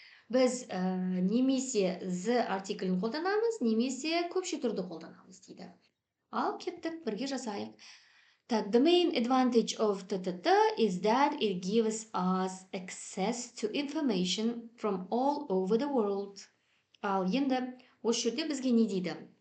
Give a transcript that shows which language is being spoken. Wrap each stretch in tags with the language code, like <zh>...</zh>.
<kk>Біз немесе the артиклін қолданамыз, немесе көпше түрді қолданамыз дейді. Ал кеттік, бірге жасайық.</kk> <en>The main advantage of is that it gives us access to information from all over the world.</en> <kk>Ал енді осы жерде бізге не дейді?</kk>